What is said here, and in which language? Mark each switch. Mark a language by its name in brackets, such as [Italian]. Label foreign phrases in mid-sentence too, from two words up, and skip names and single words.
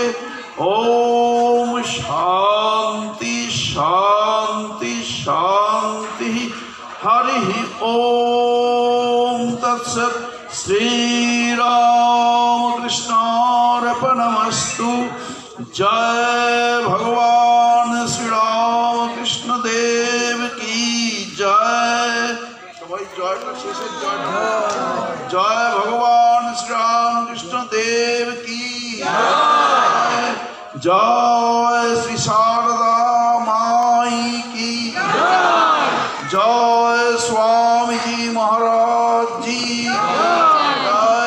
[Sanskrit] ओम शांति शांति शांति हरि ओम तत्सत्। श्रीरामकृष्णार्पणमस्तु। [Hindi] जय भगवान श्री रामकृष्ण देव की जय। तो भाई जय का शेष जय जय भगवान श्री रामकृष्ण देव की जय। जय श्री शारदा माई की जय स्वामी जी महाराज जी जय।